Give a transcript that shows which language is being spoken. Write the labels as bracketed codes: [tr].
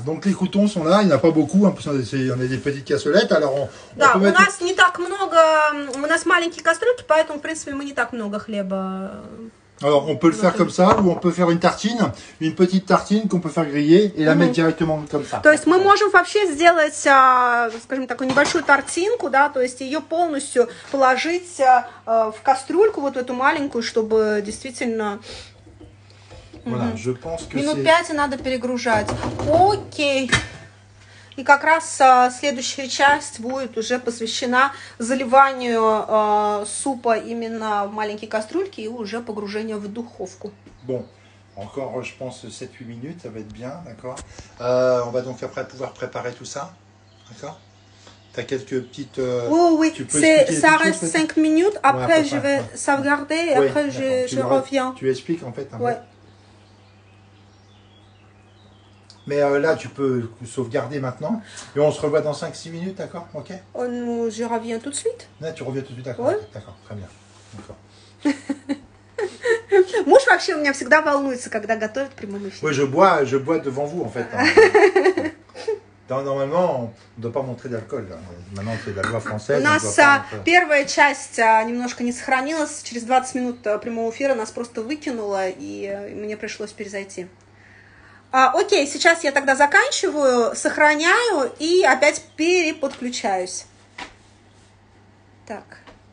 [fr] Donc les croutons sont là. Il n'y en a pas beaucoup. Hein, parce qu'on a des petites cassolettes. Alors on peut mettre... [ru] нас не так много. У нас маленькие кастрюльки, поэтому в принципе мы не так много хлеба. [fr] Alors, on peut le faire comme ça, ou on peut faire une petite tartine qu'on peut faire griller et la mettre directement comme ça. [ru] То есть мы можем вообще сделать, скажем, такую небольшую тортинку, да, то есть ее полностью положить в кастрюльку, вот эту маленькую, чтобы действительно... [fr] Voilà, je pense que [ru] минут 5 и надо перегружать. Окей. И как раз следующая часть будет уже посвящена заливанию супа именно в маленькие кастрюльки и уже погружению в духовку. [fr] Bon, encore je pense 7-8 minutes, ça va être bien, d'accord. On va donc après pouvoir préparer tout ça, d'accord. Tu as quelques petites... oui, ça reste 5 minutes, après je vais sauvegarder et après je reviens. Tu expliques en fait. Ouais. Mais là, tu peux sauvegarder maintenant. Et on se revoit dans 5-6 minutes, d'accord? Ok? Je reviens tout de suite. Là, tu reviens tout de suite, d'accord? Ouais. D'accord, très bien. D'accord. [ru] Муж вообще у меня всегда волнуется, когда готовит в прямом эфире. [fr] Oui, je bois devant vous, en fait. Normalement, on ne doit pas montrer d'alcool. Maintenant, c'est la loi française. [ru] У нас первая часть немножко не сохранилась. Через 20 минут прямого эфира нас просто выкинуло, и мне пришлось перезайти. Окей, сейчас я тогда заканчиваю, сохраняю и опять переподключаюсь. Так.